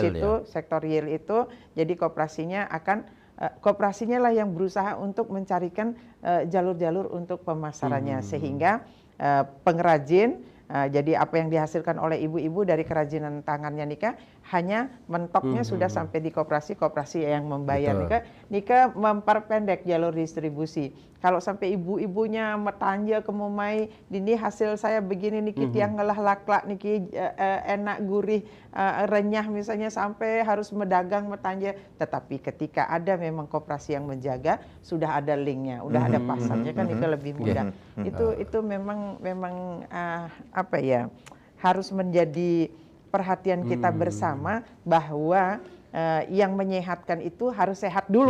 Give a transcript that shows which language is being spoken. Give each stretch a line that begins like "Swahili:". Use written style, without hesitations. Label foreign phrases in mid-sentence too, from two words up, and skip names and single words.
Indonesian: situ sektor real itu, jadi koperasinya lah yang berusaha untuk mencarikan jalur-jalur untuk pemasarannya sehingga pengrajin, jadi apa yang dihasilkan oleh ibu-ibu dari kerajinan tangannya hanya mentoknya sudah sampai di koperasi yang membayar. Nika memperpendek jalur distribusi. Kalau sampai ibu-ibunya
Balinese: metanja kemumai,
Indonesian: ini hasil saya begini
Balinese: niki tiang ngelah laklak niki
Indonesian: enak gurih renyah misalnya sampai harus
Balinese: medagang metanja.
Indonesian: Tetapi ketika ada memang koperasi yang menjaga, sudah ada linknya, udah ada pasarnya kan itu lebih mudah. Itu memang apa ya, harus menjadi perhatian kita bersama bahwa yang menyehatkan itu harus sehat dulu.